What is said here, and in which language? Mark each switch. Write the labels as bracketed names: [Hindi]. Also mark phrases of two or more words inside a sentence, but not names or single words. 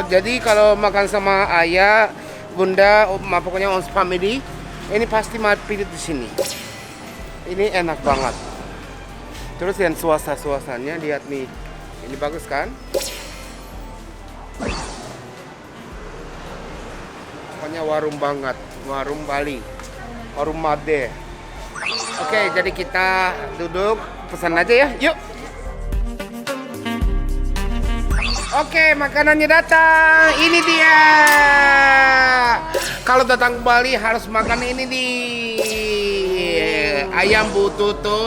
[Indonesian] Jadi kalau makan sama ayah, bunda, pokoknya [English] ons family, [Indonesian] ini pasti mampir di sini. Ini enak banget. Terus yang suasananya lihat nih. Ini bagus kan? Pokoknya warung banget, warung Bali, warung Made. Oke, jadi kita duduk, pesan aja ya, yuk. Oke, makanannya datang, ini dia. Kalau datang ke Bali harus makan ini nih, ayam bututu.